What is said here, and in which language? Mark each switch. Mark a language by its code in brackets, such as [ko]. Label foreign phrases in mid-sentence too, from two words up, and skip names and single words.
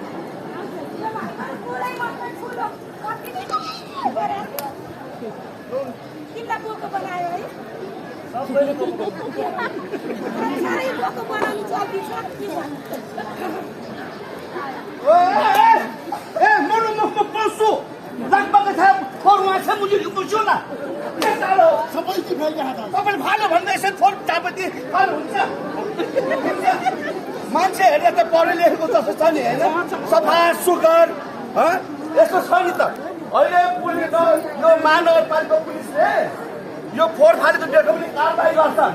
[ne] तिमीलाई बोको बनायो है सबैले साह्रै बोको बनाउनु चल्दैछ ए मनु म पस्छु लगभग था फोर [hi] वहाँ से मुझे पूछो ना [ne] तपाईँ फाल्यो भन्दा यसरी फोन चापती फाल्नु हुन्छ मान्छे हेरेर त पढे लेखेको जस्तो छ नि होइन सफा सुग्घर यस्तो छ नि त अहिले पुलिस यो महानगरपालिका पुलिसले यो फोहोर फालेको देख्यो भने कारबाही गर्छ